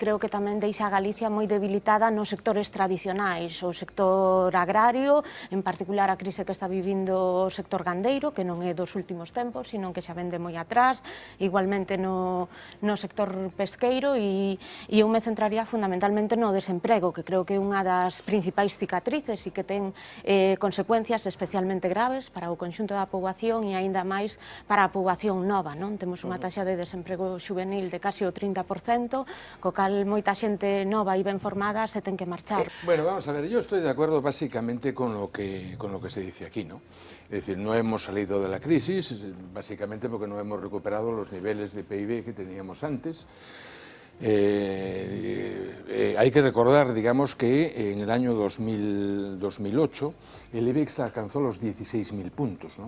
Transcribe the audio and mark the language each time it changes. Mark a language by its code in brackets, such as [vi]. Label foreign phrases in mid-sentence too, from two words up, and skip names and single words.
[gl] creo que tamén deixa a Galicia moi debilitada nos sectores tradicionais, o sector agrario, en particular a crise que está vivindo o sector gandeiro, que non é dos últimos tempos, sino que xa vende moi atrás, igualmente no sector pesqueiro, e E eu me centraría fundamentalmente no desemprego, que creo que é unha das principais cicatrices e que ten consecuencias especialmente graves para o conxunto da poboación e aínda máis para a poboación nova, non? Temos unha taxa de desemprego juvenil de casi o 30%, co cal moita xente nova e ben formada se ten que marchar. [es] Bueno, vamos a ver, yo estoy de acuerdo básicamente con lo que se dice aquí, ¿no? Es decir, no hemos salido de la crisis, básicamente porque no hemos recuperado los niveles de PIB que teníamos antes. Hay que recordar, digamos, que en el año 2008 el IBEX alcanzó los 16.000 puntos, ¿no?